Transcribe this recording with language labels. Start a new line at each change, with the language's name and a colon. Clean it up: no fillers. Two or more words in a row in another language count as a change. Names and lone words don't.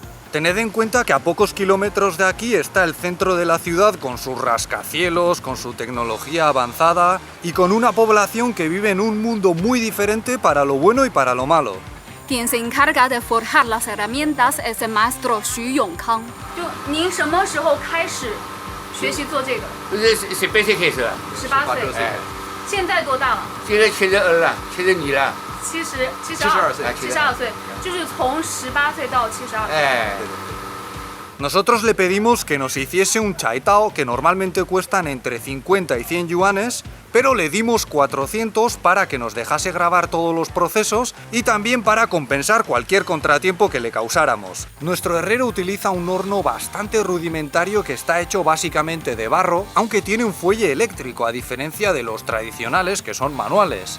Spanish: Tened en cuenta que a pocos kilómetros de aquí está el centro de la ciudad con sus rascacielos, con su tecnología avanzada y con una población que vive en un mundo muy diferente para lo bueno y para lo malo. Quien se encarga de forjar las herramientas es el maestro Xu Yongkang.
Chinese: ¿您什么时候开始学习做这个 18岁开始了？18岁。现在多大了？现在72了，72了。 72岁。72岁，就是从18岁到72岁。
Spanish: Nosotros le pedimos que nos hiciese un Chai Dao que normalmente cuestan entre 50 y 100 yuanes, pero le dimos 400 para que nos dejase grabar todos los procesos y también para compensar cualquier contratiempo que le causáramos. Nuestro herrero utiliza un horno bastante rudimentario que está hecho básicamente de barro, aunque tiene un fuelle eléctrico a diferencia de los tradicionales que son manuales.